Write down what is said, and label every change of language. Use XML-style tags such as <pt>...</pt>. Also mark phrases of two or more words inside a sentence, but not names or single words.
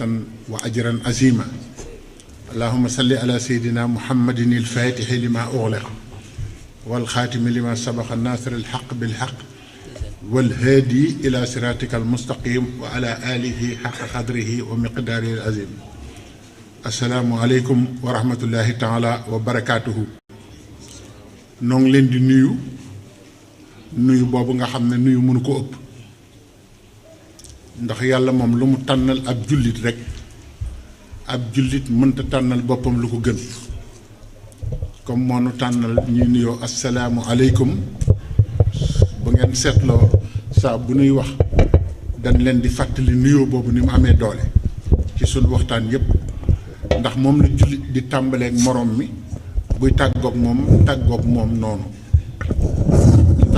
<ar>وأجرا عظيما اللهم صل على سيدنا محمد الفاتح لما أغلق والخاتم لما سبق الناصر الحق بالحق والهادي إلى صراطك المستقيم وعلى آله حق قدره ومقداره العظيم السلام عليكم ورحمة الله تعالى وبركاته</ar> <wo>noo ngi leen di nuyu boobu nga xam ne nuyu mënu ko ëpp ndax yàlla moom lu mu tànnal ab jullit rek ab jullit mënta tànnal boppam lu ko gën comme moo nu tànnal ñuy nuyoo</wo> <ar>السلام عليكم</ar> <wo>bu ngeen seetloo saa bu nuy wax dañ leen di fàttali nuyoo boobu ni mu amee doole ci sunu waxtaan yépp ndax moom la jullit di tàmbaleek moroom mi buy tàggoog moom noonu ndax</wo>